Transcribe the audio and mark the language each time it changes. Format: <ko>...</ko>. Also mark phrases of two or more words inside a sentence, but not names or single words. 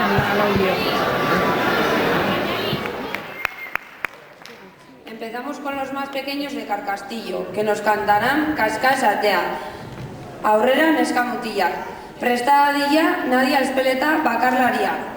<es>Empezamos con los más pequeños de Carcastillo, que nos cantarán Kaska esatea.</es> <eu>Aurrera neska mutilak. Presta dadila Nadia Espeleta bakarlaria.</eu>